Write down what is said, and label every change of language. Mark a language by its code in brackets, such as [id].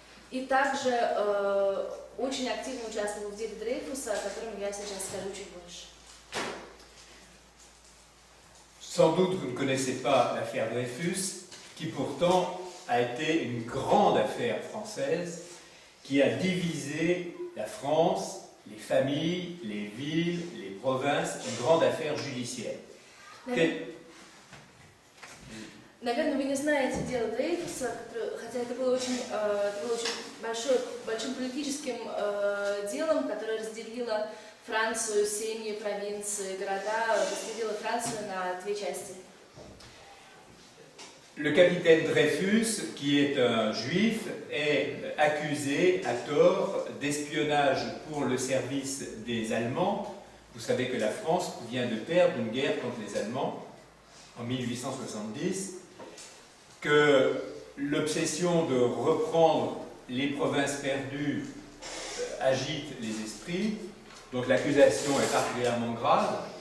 [ru] И также очень активно участвовал в деле Дрейфуса, о котором я сейчас скажу чуть больше. [fr] Sans doute vous ne connaissez pas l'affaire Dreyfus, qui pourtant a été une grande affaire française, qui a divisé la France les familles, les villes, les provinces, une grande affaire judiciaire. [ru] Наверное, вы не знаете дело Дрейфуса, хотя это было очень большим политическим делом, которое разделило Францию, семьи, провинции, города, разделило Францию на две части. [fr] Le capitaine Dreyfus, qui est un juif, est accusé à tort d'espionnage pour le service des Allemands. Vous savez que la France vient de perdre une guerre contre les Allemands en 1870, que l'obsession de reprendre les provinces perdues agite les esprits, donc l'accusation est particulièrement grave,